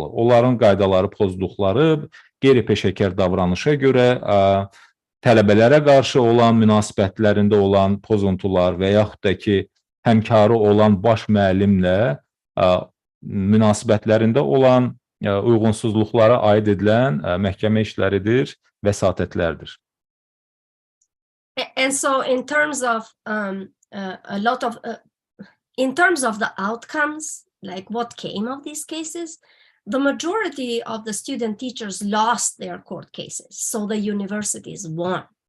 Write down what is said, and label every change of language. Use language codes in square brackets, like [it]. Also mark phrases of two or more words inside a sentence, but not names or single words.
[az] Onların qaydaları pozduqları, qeyri-peşəkar davranışa görə tələbələrə qarşı olan münasibətlərində olan pozuntular və yaxud da ki, həmkarı olan baş müəllimlə münasibətlərində olan uyğunsuzluqlara aid edilən məhkəmə işləridir, vəsatətlərdir. [en] And so in terms of in terms of the outcomes, like what came of these cases, the majority of the student teachers lost their court cases, so the universities won.